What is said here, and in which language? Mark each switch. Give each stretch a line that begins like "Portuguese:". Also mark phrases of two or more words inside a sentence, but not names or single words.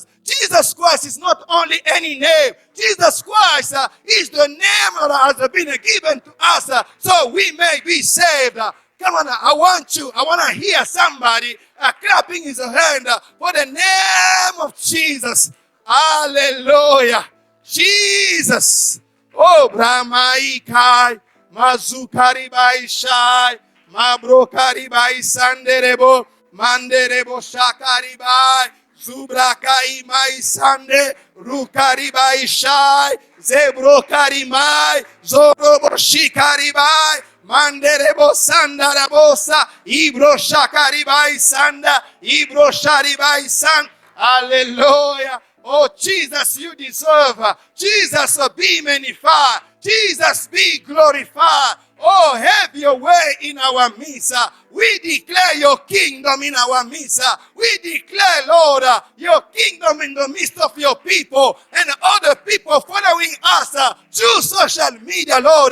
English: Jesus Christ is not only any name. Jesus Christ is the name that has been given to us so we may be saved. Come on, I want to hear somebody clapping his hand for the name of Jesus. Hallelujah. Jesus. Oh, Brahmaikai, Mazukaribai Shai, Mabrokaribai Sanderebo, Manderebo Shakaribai, Zubrakai Mai Sande, Rukaribai Shai, Zebrokarimai, Zoroboshikaribai, Manderebo sanda rabosa. Ibro shakaribai sanda. Ibro sharibai san. Hallelujah. Oh, Jesus, you deserve. Jesus, be magnified. Jesus, be glorified. Oh, have your way in our midst. We declare your kingdom in our midst. We declare, Lord, your kingdom in the midst of your people and other people following us through social media, Lord.